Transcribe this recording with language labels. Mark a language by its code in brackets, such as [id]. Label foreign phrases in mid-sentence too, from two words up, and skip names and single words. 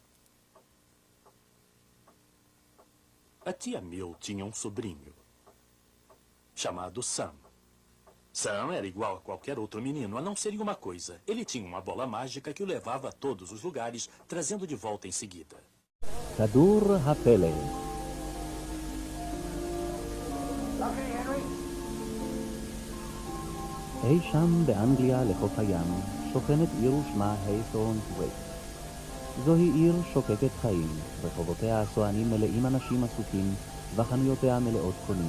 [pt] A Tia Mill tinha um sobrinho, chamado Sam. Sam era igual a qualquer outro menino, a não ser em uma coisa. Ele tinha uma bola mágica que o levava a todos os lugares, trazendo de volta em seguida. [he] כדור הפלא. אי שם באנגליה לחוף הים שוכנת עיר ושמה היית'ורנת'ווייט. זוהי עיר שוקקת חיים, רחובותיה הסוענים מלאים אנשים עסוקים וחנויותיה מלאות קונים.